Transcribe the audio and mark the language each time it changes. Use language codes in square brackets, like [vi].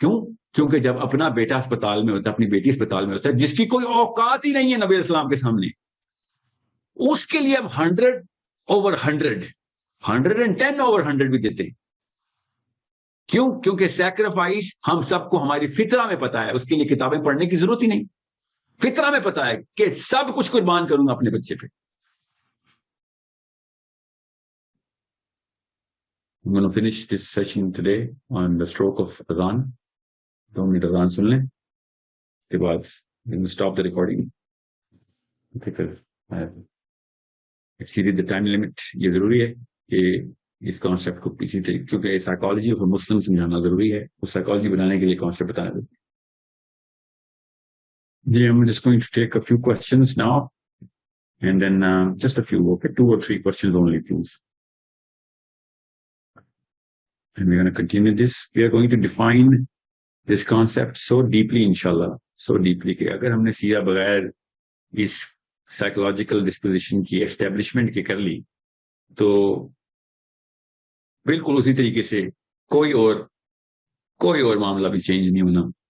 [ur] کیوں؟ کیونکہ جب اپنا بیٹا اسپتال میں ہوتا ہے، اپنی بیٹی اسپتال میں ہوتا ہے، جس کی کوئی اوقات ہی نہیں ہے نبی علیہ السلام کے سامنے، اس کے لیے اب 100/100 110/100 بھی دیتے ہیں. کیوں؟ کیونکہ سیکریفائس ہم سب کو ہماری فطرہ میں پتا ہے، اس کے لیے کتابیں پڑھنے کی ضرورت ہی نہیں. فطرہ میں پتا ہے کہ سب کچھ قربان کروں گا اپنے بچے پہ. [en] I'm going to finish this session today on the stroke of Adhan. [ur] 2 minute اذان سن لیں، اس کے بعد [en] stop the recording. Exceed the time limit. [ur] یہ ضروری ہے کہ اس کانسیپٹ کو اسی طریقے، کیونکہ سائیکالوجی آف مسلم سمجھانا ضروری ہے، اس سائیکالوجی بنانے کے لیے کانسیپٹ بتانا ضروری ہے. [en] جی I'm just going to take a few questions now and then just a few, okay, 2 or 3 questions only please. And we're going to continue this. We are going to define this concept so deeply [ur] inshallah, so deeply کہ اگر ہم نے سیرہ بغیر اس psychological disposition کی establishment کی کر لی تو بالکل اسی طریقے سے کوئی اور معاملہ بھی چینج نہیں ہونا.